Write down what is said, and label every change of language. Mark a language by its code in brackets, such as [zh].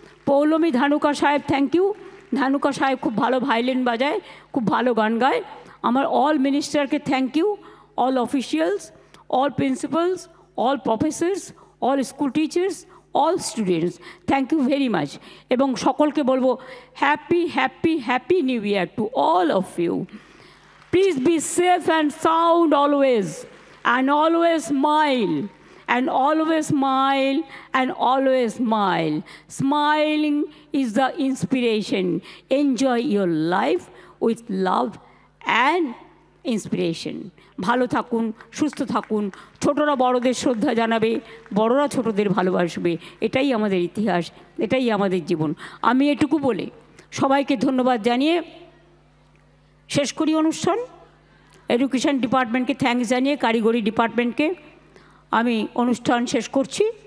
[bn] পৌলমী ধানুকা সাহেব thank you. Dhanuka সাহেব খুব ভালো ভায়োলিন বাজায়, খুব ভালো গান গায়। [en] আমার অল মিনিস্টারকে thank you, all officials, all principals, all professors, all school teachers, all students, thank you very much. [bn] এবং সকলকে বলবো [en] Happy happy happy new year to all of you. Please be safe and sound always, and always smile, and always smile, and always smile. Smiling is the inspiration. Enjoy your life with love and inspiration. [bn] ভালো থাকুন, সুস্থ থাকুন। ছোটরা বড়দের শ্রদ্ধা জানাবে, বড়রা ছোটদের ভালোবাসবে। এটাই আমাদের ইতিহাস, এটাই আমাদের জীবন। আমি এটুকু বলে সবাইকে ধন্যবাদ জানিয়ে শেষ করি অনুষ্ঠান। এডুকেশন ডিপার্টমেন্টকে থ্যাঙ্কস জানিয়ে, কারিগরি ডিপার্টমেন্টকে আমি অনুষ্ঠান শেষ করছি।